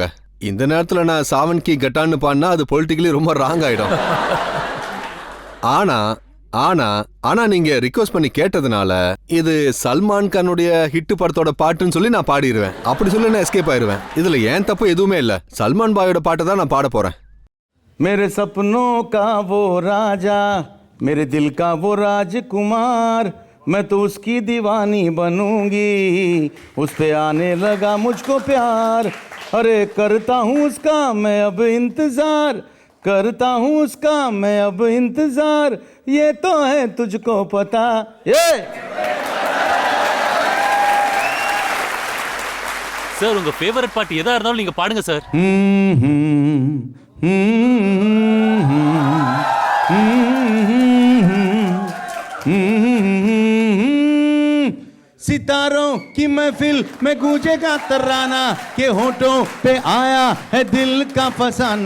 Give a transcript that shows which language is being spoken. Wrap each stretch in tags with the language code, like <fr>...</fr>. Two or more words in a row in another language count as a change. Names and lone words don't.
<ta>இந்த நேரத்துல நான் சாவன் கி கட்டான்னு பாடினா அது பொலிட்டிக்கலி ரொம்ப ராங் ஆயிடும். ஆனா ஆனா ஆனா நீங்க ரிக்வெஸ்ட் பண்ணி கேட்டதுனால இது சல்மான் கானுடைய ஹிட் படத்தோட பாட்டுன்னு சொல்லி நான் பாடிடுவேன். அப்படி சொல்லி நான் எஸ்கேப் ஆயிருவேன். இதுல ஏன் தப்பு எதுவுமே இல்ல. சல்மான் பாயோட பாட்டை தான் நான் பாட போறேன்.</ta> <hi>मेरे सपनों का वो राजा, मेरे दिल का वो राजकुमार, मैं तो उसकी दीवानी बनूंगी, उस पे आने लगा मुझको प्यार, अरे करता हूँ उसका मैं अब इंतजार, करता हूँ उसका मैं अब इंतजार, ये तो है तुझको पता. ये</hi> <ta>சார், உங்க ஃபேவரட் பாட்டு எதா இருந்தாலும் நீங்க பாடுங்க சார்.</ta> <hi>सितारों की महफिल में गूंजेगा तराना, के होठों पे आया है दिल का फसाना.</hi>